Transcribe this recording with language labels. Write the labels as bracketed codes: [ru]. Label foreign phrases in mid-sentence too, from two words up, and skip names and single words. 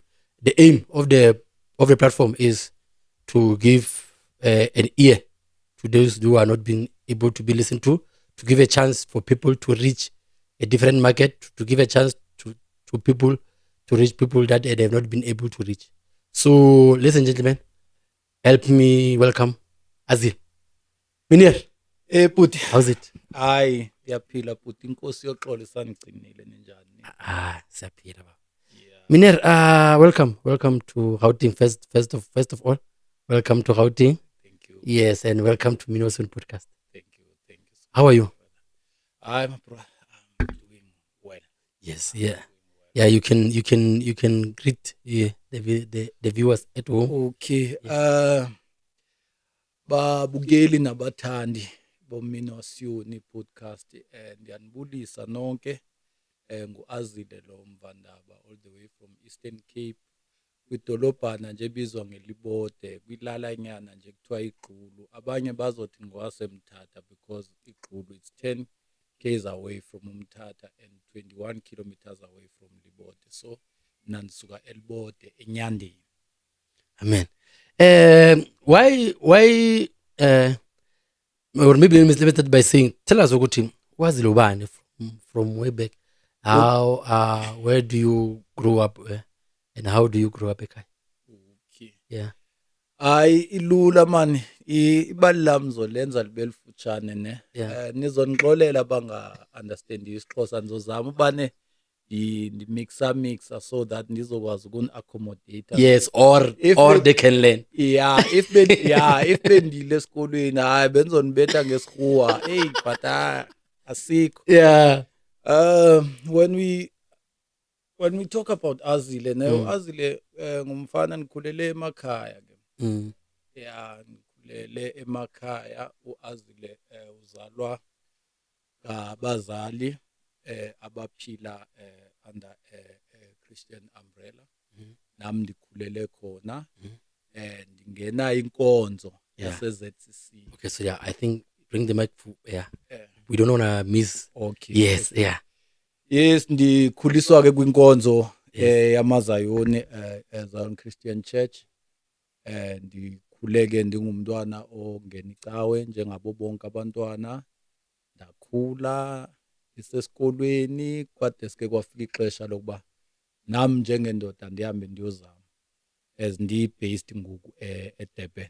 [en] The aim of the platform is to give an ear to those who are not being able to be listened to give a chance for people to reach a different market, to give a chance to people to reach people that they have not been able to reach. So, ladies and gentlemen, help me welcome Azil. Minir, Puti. how's it? [xh] Hayi, ndiyaphila Puti. Inkosi yoxolo isangigcinile ninjani? Siyaphila baba. Minir, [en] welcome to Gauteng first of all. Welcome to Gauteng. Thank you. Yes, and welcome to Minnow Podcast. Thank you. So How are you? I'm doing well. Yes, yeah. Yeah, you can greet the viewers at home. Okay. [xh] Babukeli nabathandi boMinnow podcast ndiyanibulisa nonke nguAzile lo Mvandaba [en] all the way from Eastern Cape [xh] kwidolobhana nje bizwa ngeLibode kwilalanyana nje kuthiwa iGqulu. Abanye bazothi ngwaseMthatha [en] because iGqulu it's 10 k's away from uMthatha and 21 kilometers away from Libode. [xh] So nansuka eLibode eNyandeni. Amen. [en] Why or maybe we started by saying, tell us [xh] ukuthi wazilo bani [en] from way back. How where do you grow up and how do you grow up ekhaya? Okay. Yeah. [xh] Hayi ilula man ibali lami zolenza libe lifuthane ne. [en] Yeah. [xh] Nizonixolela banga understand isiXhosa nizozama ubane di mixa [en] so that [xh] nizokwazi ukun accommodate. [en] Yes, or they can learn. Yeah, if [xh] bendile esikolweni hayi benzonibetha ngesikhuwa. Hey, but asikho. [en] Yeah. When we talk about Azile, [xh] Azile ngumfana nikhulele emakhaya ke. Yeah, nikhulele emakhaya. uAzile uzalwa ngabazali abaphila [en] under Christian umbrella. [xh] Nami ndikhulele khona. Ndingena inkonzo yase-ZCC. [en] Okay, so yeah, I think bring the mic. We don't want to miss. Okay. Yes, okay. yeah. Yes, [xh] ndikhuliswa ke kwinkonzo yamaZayoni Zion Christian Church. Ndikhuleke ndingumntwana ongena icawe njengabo bonke abantwana. Ndakhula isesikolweni kwade sike kwafika ixesha lokuba nami njengendoda ndihambe ndiyozama as ndi-based ngoku eDurban.